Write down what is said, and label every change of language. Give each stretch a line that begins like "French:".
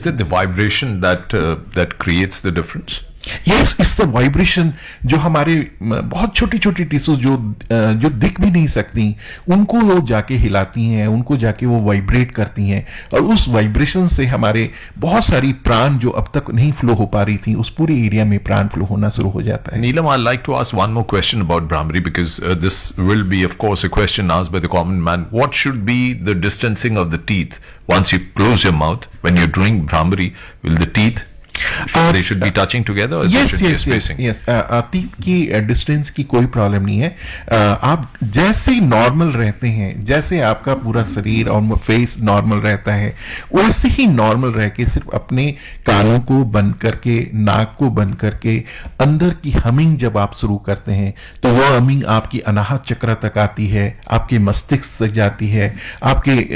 English: Is it the vibration that creates the difference? Yes, it's the vibration
Hindi: जो हमारे बहुत छोटी छोटी टिश्यूज जो दिख भी नहीं सकती उनको वो जाके हिलाती हैं, उनको जाके वो वाइब्रेट करती हैं, और उस वाइब्रेशन से हमारे बहुत सारी प्राण जो अब तक नहीं फ्लो हो पा रही थी उस पूरे एरिया में प्राण फ्लो होना शुरू हो जाता है।
English: Neelam, I'd like to ask one more question about Brahmari, because this will be, of course, a question asked by the common man. What should be the distancing of the teeth once you close your mouth when you're doing Brahmari? Will the teeth They should be touching together, or there should be a spacing? yes.
Hindi: अतीत की distance की कोई problem नहीं है। आप जैसे normal रहते हैं, जैसे आपका पूरा शरीर और फेस नॉर्मल रहता है, वैसे ही नॉर्मल रह के सिर्फ अपने कानों को बंद करके, नाक को बंद करके, अंदर की हमिंग जब आप शुरू करते हैं तो वो हमिंग आपकी अनाहत चक्र तक आती है, आपके मस्तिष्क तक जाती है, आपके